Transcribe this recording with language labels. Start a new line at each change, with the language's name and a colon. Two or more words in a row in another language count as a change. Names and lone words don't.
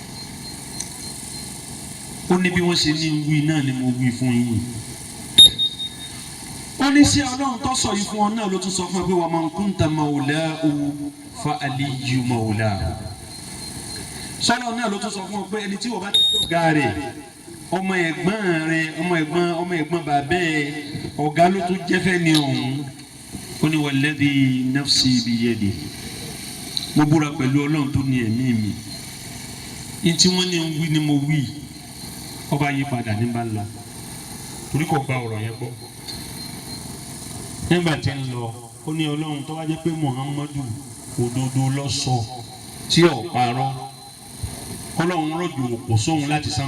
Yoruba: ó ní bí wọ́n ṣe ní wí náà ni mo wí fún yín ó ní sí Ọlọ́run tó sọ yìí fún ọ náà ló tún sọ fún ẹ pé
Arabic: ومن كنت مولاه فعلي مولاه.
Yoruba: sọ́lọ́ náà ló tún sọ fún ọ pé ẹni tí wọ́n bá ti ọ̀gá rẹ̀ ọmọ ẹ̀gbọ́n rẹ̀ ọmọ ẹ̀gbọ́n bàbá ẹ̀ ọ̀gá ló tún jẹ́fẹ́ ní ọ̀hún.
Arabic: ó ní والذي نفسي بيده.
Yoruba: mo búra pẹ̀lú Ọlọ́run tó ní ẹ̀mí mi. ní tí wọ́n ní ń wí ni mo wí ọba yí padà ní bá lọ torí kò gba ọ̀rọ̀ yẹn gbọ́. nígbà tí ń lọ ó ní Ọlọ́run tó wá jẹ́ pé Muhammadu òdodo ló sọ tí ò parọ́ Ọlọ́run rọ̀jò òkò sóhun láti sánmà.